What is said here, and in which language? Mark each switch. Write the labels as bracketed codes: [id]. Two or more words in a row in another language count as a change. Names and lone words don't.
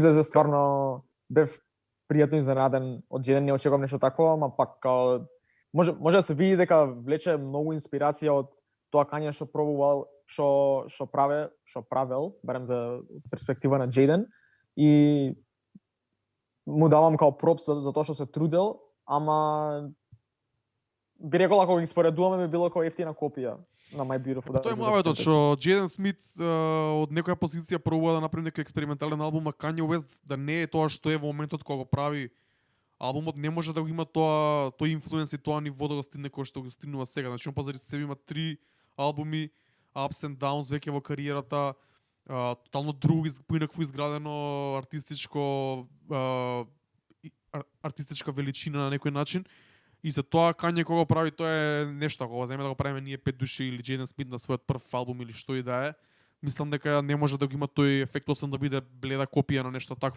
[mk] излезе стварно бев пријатно изненаден од Джейден, не очекувам нешто такво, ама пак може да се види дека влече многу инспирација од тоа кање што пробувал, што правел, барем за перспектива на Джейден, и му давам као пропс за тоа што се трудел, ама би рекол ако ги споредуваме би било како ефтина копија на My Beautiful Dark Twisted Fantasy. Тоа е мавето што Джейден Смит од некоја позиција пробува да направи некој експериментален албум, а Kanye West да не е тоа што е во моментот кога го прави албумот, не може да го има тој инфлуенс и тоа ниво да го стигне кој што го стигнува сега. Значи он позади себе има 3 албуми, [en] ups and downs [mk] веќе во кариерата, тотално друго поинакво изградено артистичка величина на некој начин. И за тоа Kanye кога го прави, тоа е нешто, ако го земе да го правиме ние 5 души или Джейден Смит на својот прв албум или што и да е, мислам дека не може да го има тој ефект освен да биде бледа копија на нешто такво.